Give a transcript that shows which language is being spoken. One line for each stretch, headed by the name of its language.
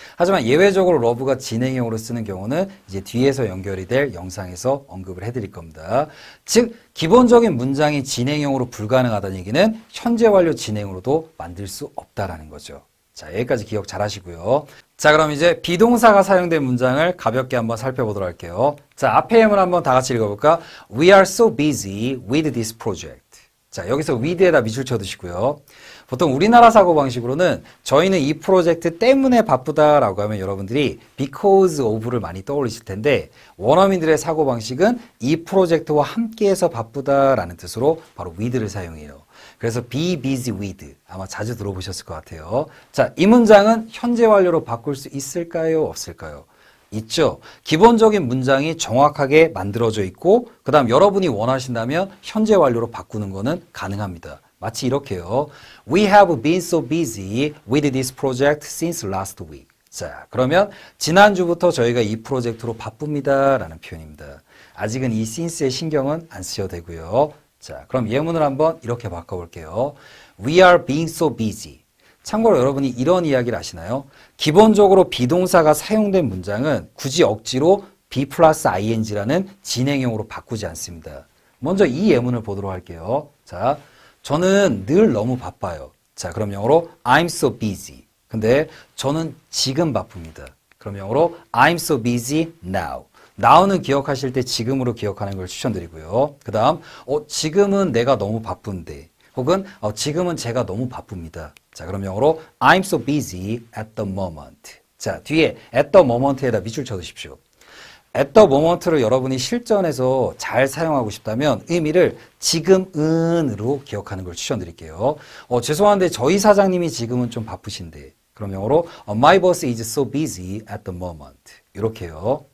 Korean: 하지만 예외적으로 love가 진행형으로 쓰는 경우는 이제 뒤에서 연결이 될 영상에서 언급을 해드릴 겁니다. 즉 기본적인 문장이 진행형으로 불가능하다는 얘기는 현재 완료 진행으로도 만들 수 없다라는 거죠. 자, 여기까지 기억 잘 하시고요. 자, 그럼 이제 비동사가 사용된 문장을 가볍게 한번 살펴보도록 할게요. 자, 앞에 예문 한번 다 같이 읽어볼까?
English: We are so busy with this project.
Korean: 자, 여기서 with에다 밑줄 쳐두시고요. 보통 우리나라 사고방식으로는 저희는 이 프로젝트 때문에 바쁘다라고 하면 여러분들이 because of를 많이 떠올리실 텐데 원어민들의 사고방식은 이 프로젝트와 함께해서 바쁘다라는 뜻으로 바로 with를 사용해요. 그래서 be busy with 아마 자주 들어보셨을 것 같아요. 자, 이 문장은 현재 완료로 바꿀 수 있을까요? 없을까요? 있죠. 기본적인 문장이 정확하게 만들어져 있고 그 다음 여러분이 원하신다면 현재 완료로 바꾸는 거는 가능합니다. 마치 이렇게요.
English: We have been so busy with this project since last week.
Korean: 자, 그러면 지난주부터 저희가 이 프로젝트로 바쁩니다 라는 표현입니다. 아직은 이 since에 신경은 안 쓰셔도 되고요. 자, 그럼 예문을 한번 이렇게 바꿔볼게요.
English: We are being so busy.
Korean: 참고로 여러분이 이런 이야기를 아시나요? 기본적으로 비동사가 사용된 문장은 굳이 억지로 be 플러스 ing라는 진행형으로 바꾸지 않습니다. 먼저 이 예문을 보도록 할게요. 자, 저는 늘 너무 바빠요. 자, 그럼 영어로
English: I'm so busy.
Korean: 근데 저는 지금 바쁩니다.
English: 그럼 영어로 I'm so busy now.
Korean: now는 기억하실 때 지금으로 기억하는 걸 추천드리고요. 그 다음 지금은 내가 너무 바쁜데 혹은 지금은 제가 너무 바쁩니다.
English: 자, 그럼 영어로 I'm so busy at the moment.
Korean: 자, 뒤에 at the moment에다 밑줄 쳐두십시오. at the moment를 여러분이 실전에서 잘 사용하고 싶다면 의미를 지금은으로 기억하는 걸 추천드릴게요. 죄송한데 저희 사장님이 지금은 좀 바쁘신데 그럼 영어로
English: My boss is so busy at the moment.
Korean: 이렇게요.